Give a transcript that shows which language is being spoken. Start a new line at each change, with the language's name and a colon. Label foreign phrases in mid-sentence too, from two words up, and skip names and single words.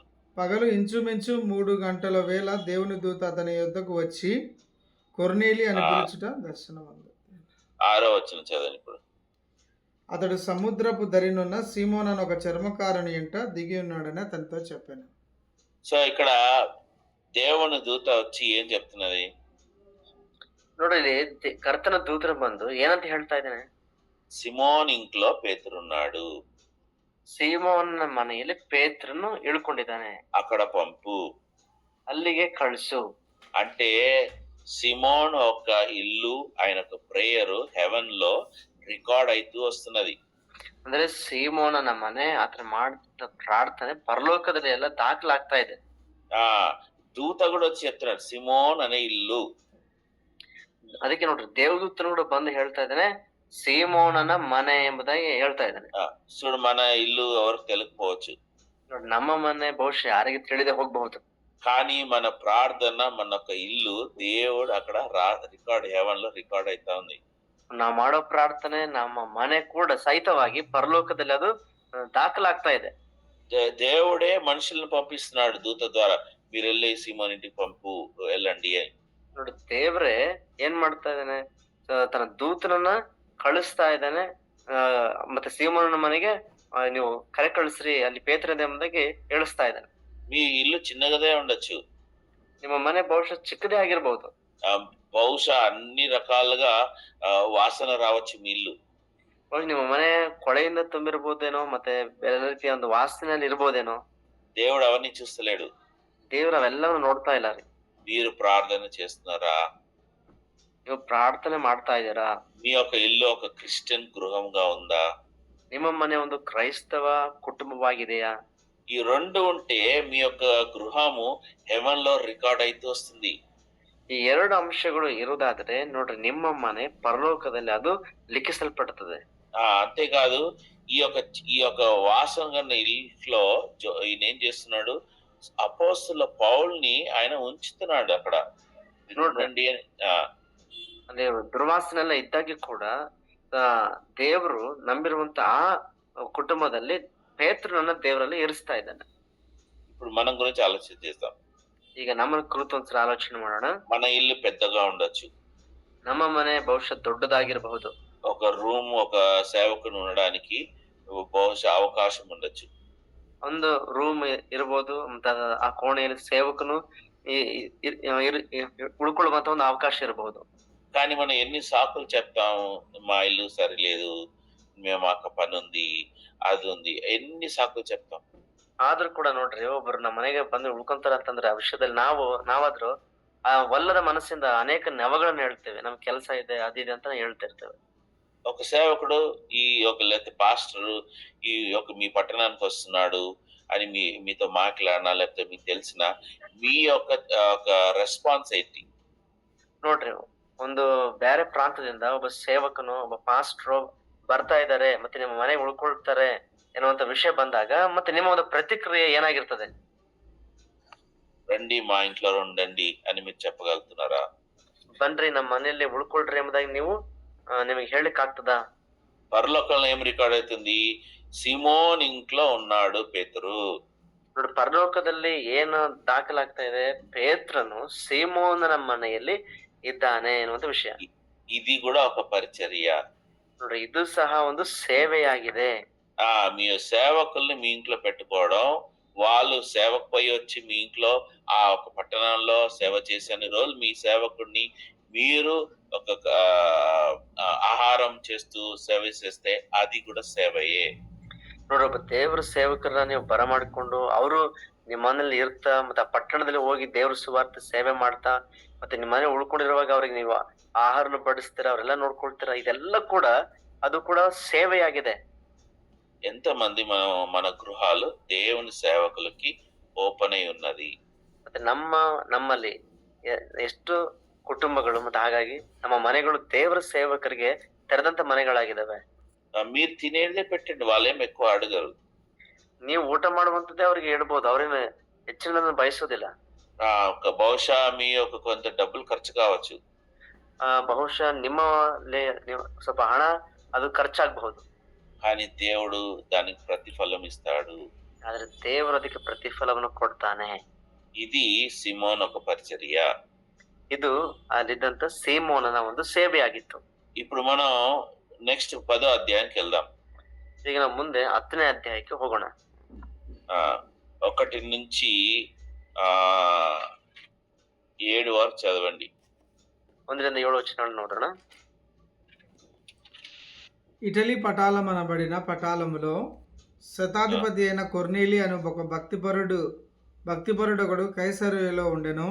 Telugu: పగలు ఇంచుమించు 3 గంటల వేళ దేవుని దూత అతని యొద్దకు వచ్చి కొర్నేలి అని పిలుచుట దర్శనం అంది. 6వ వచనం చదవండి ఇప్పుడు. అతడు సముద్రపు దరినున్న సీమోన్ అని ఒక చర్మకారుని ఇంట దిగి ఉన్నాడని అతనితో చెప్పాను. సో ఇక్కడ దేవుని దూత వచ్చి ఏం చెప్తున్నది?
Kannada: ನೋಡ್ರಿ ಇಲ್ಲಿ ಕರ್ತನ ದೂತರು ಬಂದು ಏನಂತ ಹೇಳ್ತಾ ಇದ್ದಾನೆ?
Telugu: సిమోన్ ఇంట్లో పేతురున్నాడు,
Kannada: ಸೀಮೋನ ಮನೆಯಲ್ಲಿ ಪೇತ್ರನು ಇಳ್ಕೊಂಡಿದ್ದಾನೆ,
Telugu: అక్కడ పంపు.
Kannada: ಅಲ್ಲಿಗೆ ಕಳಿಸು.
Telugu: అంటే సిమోన్ యొక్క ఇల్లు, ఆయన
English: prayer heaven
Telugu: లో రికార్డ్ అవుతూ వస్తున్నది.
Kannada: ಅಂದ್ರೆ ಸೀಮೋನನ ಮನೆ ಆತನ ಮಾಡಿದ ಪ್ರಾರ್ಥನೆ ಪರಲೋಕದಲ್ಲಿ ಎಲ್ಲ ದಾಖಲಾಗ್ತಾ ಇದೆ.
Telugu: ఆ దూత కూడా వచ్చి చెప్తున్నాడు సిమోన్ అనే ఇల్లు.
Kannada: ಅದಕ್ಕೆ ನೋಡ್ರಿ ದೇವದೂತನು ಕೂಡ ಬಂದು ಹೇಳ್ತಾ ಇದ್ದಾನೆ ಸೀಮೋನನ ಮನೆ ಎಂಬುದಾಗಿ ಹೇಳ್ತಾ ಇದ್ದಾನೆ.
Telugu: చూడు, మన ఇల్లు ఎవరికి తెలియకపోవచ్చు,
Kannada: ನೋಡಿ ನಮ್ಮ ಮನೆ ಬಹುಶಃ ಯಾರಿಗೆ ತಿಳಿದೇ ಹೋಗ್ಬಹುದು,
Telugu: కానీ మన ప్రార్థన, మన యొక్క ఇల్లు దేవుడు అక్కడ
English: record heaven
Telugu: లో రికార్డ్ అవుతా ఉంది.
Kannada: ನಾವು ಮಾಡೋ ಪ್ರಾರ್ಥನೆ ನಮ್ಮ ಮನೆ ಕೂಡ ಸಹಿತವಾಗಿ ಪರಲೋಕದಲ್ಲಿ ಅದು ದಾಖಲಾಗ್ತಾ ಇದೆ.
Telugu: దేవుడే మనుషులను పంపిస్తున్నాడు దూత ద్వారా, మీరు వెళ్ళి సిమోన్ ఇంటికి పంపు, వెళ్ళండి అని.
Kannada: ನೋಡಿ ದೇವ್ರೆ ಏನ್ ಮಾಡ್ತಾ ಇದ್ದಾನೆ, ತನ್ನ ದೂತನನ್ನ ಕಳಿಸ್ತಾ ಇದ್ದಾನೆ. ಮತ್ತೆ ಸೀಮೋನನ ಮನೆಗೆ ನೀವು ಕರೆ ಕಳಿಸ್ರಿ, ಅಲ್ಲಿ ಪೇತ್ರ ಇದೆ ಎಂಬುದಾಗಿ ಹೇಳಿಸ್ತಾ ಇದ್ದಾನೆ.
Telugu: మీ ఇల్లు చిన్నగదే ఉండొచ్చు,
Kannada: ನಿಮ್ಮ ಮನೆ ಬಹುಶಃ ಚಿಕ್ಕದೇ ಆಗಿರ್ಬಹುದು,
Telugu: బహుశా అన్ని రకాలుగా వాసన రావచ్చు మీ ఇల్లు.
Kannada: ನಿಮ್ಮ ಮನೆ ಕೊಳೆಯಿಂದ ತುಂಬಿರ್ಬೋದೇನೋ, ಮತ್ತೆ ಬೇರೆ ರೀತಿಯ ಒಂದು ವಾಸನೆಯಲ್ಲಿ ಇರ್ಬೋದೇನೋ.
Telugu: దేవుడు అవన్నీ చూస్తలేడు.
Kannada: ದೇವ್ರ ಅವೆಲ್ಲವನ್ನು ನೋಡ್ತಾ ಇಲ್ಲ ರೀ.
Telugu: మీరు ప్రార్థన చేస్తున్నారా?
Kannada: ನೀವು ಪ್ರಾರ್ಥನೆ ಮಾಡ್ತಾ ಇದ್ದೀರಾ?
Telugu: మీ యొక్క ఇల్లు ఒక క్రిస్టియన్ గృహంగా ఉందా?
Kannada: ನಿಮ್ಮ ಮನೆ ಒಂದು ಕ್ರೈಸ್ತವ ಕುಟುಂಬವಾಗಿದೆಯಾ?
Telugu: ఈ రెండు ఉంటే మీ యొక్క గృహము హెవెన్ లో రికార్డ్ అయితే వస్తుంది.
Kannada: ಈ ಎರಡು ಅಂಶಗಳು ಇರುವುದಾದ್ರೆ ನೋಡ್ರಿ ನಿಮ್ಮ ಮನೆ ಪರಲೋಕದಲ್ಲಿ ಅದು ಲಿಖಿಸಲ್ಪಡುತ್ತದೆ.
Telugu: అంతేకాదు, ఈ యొక్క వాసం కన్నా ఇల్లులో ఈయన ఏం చేస్తున్నాడు, అపోస్తుల పౌల్ని ఆయన ఉంచుతున్నాడు అక్కడ.
Kannada: ನೋಡ್ರಿ ಅಲ್ಲಿ ದುರ್ವಾಸನೆಲ್ಲ ಇದ್ದಾಗಿ ಕೂಡ ದೇವರು ನಂಬಿರುವಂತ ಆ ಕುಟುಂಬದಲ್ಲಿ ಪೇತ್ರನನ್ನ ದೇವರಲ್ಲಿ ಇರಿಸ್ತಾ ಇದ್ದಾನೆ.
Telugu: ఇప్పుడు మనం గురించి ఆలోచన చేద్దాం.
Kannada: ಈಗ ನಮ್ಮ ಕುರಿತು ಒಂದ್ಸಲ ಆಲೋಚನೆ ಮಾಡೋಣ.
Telugu: మన ఇల్లు పెద్దగా ఉండొచ్చు,
Kannada: ನಮ್ಮ ಮನೆ ಬಹುಶಃ ದೊಡ್ಡದಾಗಿರಬಹುದು,
Telugu: ఒక రూమ్ ఒక సేవకుని ఉండడానికి బహుశా అవకాశం ఉండొచ్చు.
Kannada: ಒಂದು ರೂಮ್ ಇರ್ಬೋದು, ಮತ್ತೆ ಆ ಕೋಣೆಯಲ್ಲಿ ಸೇವಕನು ಉಳ್ಕೊಳ್ಳುವಂತ ಒಂದು ಅವಕಾಶ ಇರಬಹುದು.
Telugu: కానీ మనం ఎన్ని సాకులు చెప్తాము, మా ఇల్లు సరిలేదు, మేము మాకు పని ఉంది, అది ఉంది, ఎన్ని సాకులు చెప్తాం.
Kannada: ಆದ್ರೂ ಕೂಡ ನೋಡ್ರಿ ಒಬ್ರು ನಮ್ಮ ಮನೆಗೆ ಬಂದು ಉಳ್ಕೊಂತಾರ ಅಂತಂದ್ರೆ ಆ ವಿಷಯದಲ್ಲಿ ನಾವಾದ್ರೂ ಆ ಒಲ್ಲದ ಮನಸ್ಸಿಂದ ಅನೇಕ ನೆವಗಳನ್ನ ಹೇಳ್ತೇವೆ, ನಮ್ ಕೆಲಸ ಇದೆ ಅದಿದೆ ಅಂತ ಹೇಳ್ತಿರ್ತೇವೆ.
Telugu: ఒక సేవకుడు ఈ యొక్క లేకపోతే పాస్టర్ ఈ యొక్క మీ పట్టణానికి వస్తున్నాడు అని మీతో మాట్లాడినా, లేకపోతే మీకు తెలిసిన మీ యొక్క రెస్పాన్స్ ఏంటి?
Kannada: ನೋಡ್ರಿ ಒಂದು ಬೇರೆ ಪ್ರಾಂತದಿಂದ ಒಬ್ಬ ಸೇವಕನು ಒಬ್ಬ ಪಾಸ್ಟ್ರು ಬರ್ತಾ ಇದ್ದಾರೆ ಮತ್ತೆ ನಿಮ್ಮ ಮನೆಗೆ ಉಳ್ಕೊಳ್ತಾರೆ ಎನ್ನುವಂತ ವಿಷಯ ಬಂದಾಗ ಮತ್ತೆ ನಿಮ್ಮ ಒಂದು ಪ್ರತಿಕ್ರಿಯೆ ಏನಾಗಿರ್ತದೆ?
Telugu: రండి మా ఇంట్లో ఉండండి అని మీరు చెప్పగలుగుతున్నారా?
Kannada: ಬನ್ರಿ ನಮ್ಮ ಮನೆಯಲ್ಲಿ ಉಳ್ಕೊಳ್ರಿ ಎಂಬುದಾಗಿ ನೀವು ನಿಮಗೆ ಹೇಳಲಿಕ್ಕೆ ಆಗ್ತದ?
Telugu: పరలోకంలో ఏం రికార్డ్ అవుతుంది? సిమోన్ ఇంట్లో ఉన్నాడు పేతురు.
Kannada: ನೋಡಿ ಪರಲೋಕದಲ್ಲಿ ಏನು ದಾಖಲಾಗ್ತಾ ಇದೆ, ಪೇತ್ರನು ಸೀಮೋನನ ಮನೆಯಲ್ಲಿ ಇದ್ದಾನೆ ಎನ್ನುವಂತ ವಿಷಯ.
Telugu: ఇది కూడా ఒక పరిచర్య.
Kannada: ನೋಡ್ರಿ ಇದು ಸಹ ಒಂದು ಸೇವೆಯಾಗಿದೆ.
Telugu: మీ సేవకుల్ని మీ ఇంట్లో పెట్టుకోవడం, వాళ్ళు సేవకు పోయి వచ్చి మీ ఇంట్లో ఆ ఒక పట్టణంలో సేవ చేసే రోజులు మీ సేవకుడిని మీరు ఒక ఆహారం చేస్తూ సేవ చేస్తే అది కూడా సేవయే.
Kannada: ನೋಡ್ರಿ ಒಬ್ಬ ದೇವ್ರ ಸೇವಕರನ್ನ ನೀವು ಬರಮಾಡಿಕೊಂಡು ಅವರು ನಿಮ್ಮ ಮನೇಲಿ ಇರ್ತಾ ಮತ್ತೆ ಆ ಪಟ್ಟಣದಲ್ಲಿ ಹೋಗಿ ದೇವ್ರ ಸುವಾರ್ತೆ ಸೇವೆ ಮಾಡ್ತಾ ಮತ್ತೆ ನಿಮ್ಮ ಮನೆ ಉಳ್ಕೊಂಡಿರುವಾಗ ಅವ್ರಿಗೆ ನೀವು ಆಹಾರನ ಬಡಿಸ್ತೀರಾ, ಅವರೆಲ್ಲ ನೋಡ್ಕೊಳ್ತೀರಾ, ಇದೆಲ್ಲ ಕೂಡ ಅದು ಕೂಡ ಸೇವೆಯಾಗಿದೆ.
Telugu: ఎంతమంది మన గృహాలు దేవుని సేవకులకి ఓపెన్ అయి ఉన్నది.
Kannada: ಮತ್ತೆ ನಮ್ಮಲ್ಲಿ ಎಷ್ಟು ಕುಟುಂಬಗಳು ಮತ್ತೆ ಹಾಗಾಗಿ ನಮ್ಮ ಮನೆಗಳು ದೇವರ ಸೇವಕರಿಗೆ ತೆರೆದಂತ ಮನೆಗಳಾಗಿದ್ದಾವೆ.
Telugu: మీరు తినేదే పెట్టండి, వాళ్ళేం ఎక్కువ అడగరు.
Kannada: ನೀವು ಊಟ ಮಾಡುವಂತದ್ದೇ ಅವ್ರಿಗೆ ಹೇಳ್ಬೋದು, ಅವ್ರೇನು ಹೆಚ್ಚಿನ ಬಯಸೋದಿಲ್ಲ.
Telugu: బహుశా మీ యొక్క కొంత డబ్బులు ఖర్చు కావచ్చు,
Kannada: ಬಹುಶಃ ನಿಮ್ಮಲ್ಲಿ ಸ್ವಲ್ಪ ಹಣ ಅದು ಖರ್ಚಾಗಬಹುದು,
Telugu: కానీ దేవుడు దానికి ప్రతిఫలం ఇస్తాడు.
Kannada: ಆದ್ರೆ ದೇವರು ಅದಕ್ಕೆ ಪ್ರತಿಫಲವನ್ನು ಕೊಡ್ತಾನೆ.
Telugu: ఇది సిమోన్ ఒక పరిచర్య.
Kannada: ಇದು ಅಲ್ಲಿದ್ದಂತ ಸೀಮೋನನ ಒಂದು ಸೇವೆಯಾಗಿತ್ತು.
Telugu: ఇప్పుడు మనం నెక్స్ట్ 10వ అధ్యాయానికి వెళ్దాం.
Kannada: ಈಗ ನಾವು ಮುಂದೆ 10ನೇ ಅಧ್ಯಾಯಕ್ಕೆ ಹೋಗೋಣ.
Telugu: 1 నుంచి 7 వరకు చదవండి. 1-7 వచనాలు ನೋಡೋಣ. ఇటలీ పటాలమనబడిన పటాలములో శతాధిపతి అయిన కొర్నేలి అను ఒక భక్తిపరుడొకడు కైసరయలో ఉండెను.